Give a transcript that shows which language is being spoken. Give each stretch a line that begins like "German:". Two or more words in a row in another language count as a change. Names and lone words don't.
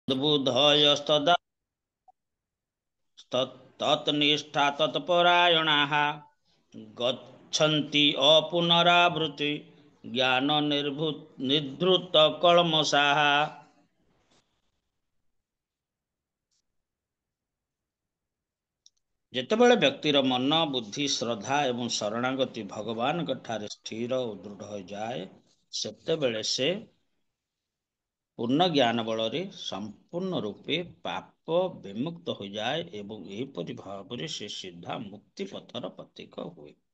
Sanskrit: बुधयस्तदा तत्निष्ठा तत्परायणाः गच्छन्ति अपुनरावृत्ति ज्ञान निधृत कलमसाः।
Odia: ଯେତେବେଳେ ବ୍ୟକ୍ତିର ମନ ବୁଦ୍ଧି ଶ୍ରଦ୍ଧା ଏବଂ ଶରଣାଗତି ଭଗବାନଙ୍କ ଠାରେ ସ୍ଥିର ଓ ଦୃଢ଼ ହୋଇଯାଏ ସେତେବେଳେ ସେ ପୂର୍ଣ୍ଣ ଜ୍ଞାନ ବଳରେ ସମ୍ପୂର୍ଣ୍ଣ ରୂପେ ପାପ ବିମୁକ୍ତ ହୋଇଯାଏ ଏବଂ ଏହିପରି ଭାବରେ ସେ ସିଧା ମୁକ୍ତି ପଥର ପ୍ରତୀକ ହୁଏ।